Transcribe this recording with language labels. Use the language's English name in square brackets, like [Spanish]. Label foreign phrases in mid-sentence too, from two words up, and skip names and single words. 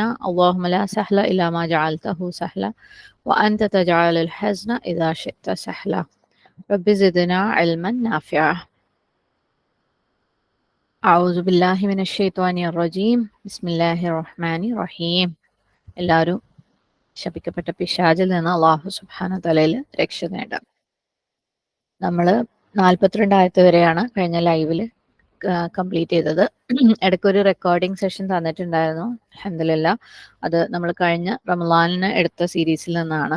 [Arabic] اللهم لا سهل إلا ما جعلته سهلا وأنت تجعل الحزن إذا شئت سهلا. رب زدنا علما نافعا. أعوذ بالله من الشيطان الرجيم. بسم الله الرحمن الرحيم. [Malayalam] എല്ലാവരും ശപിക്കപ്പെട്ട പിശാചിൽ നിന്ന് [Arabic] الله سبحانه [Malayalam] തആലയിൽ രക്ഷ നേടാം. നമ്മൾ 42 ആയത്ത് വരെയാണ് കഴിഞ്ഞ ലൈവിൽ കംപ്ലീറ്റ് ചെയ്തത്. ഇടയ്ക്കൊരു റെക്കോർഡിംഗ് സെഷൻ തന്നിട്ടുണ്ടായിരുന്നു. അൽഹംദുലില്ലാഹ് അത് നമ്മൾ കഴിഞ്ഞ റമളാനിന് എടുത്ത സീരീസിൽ നിന്നാണ്.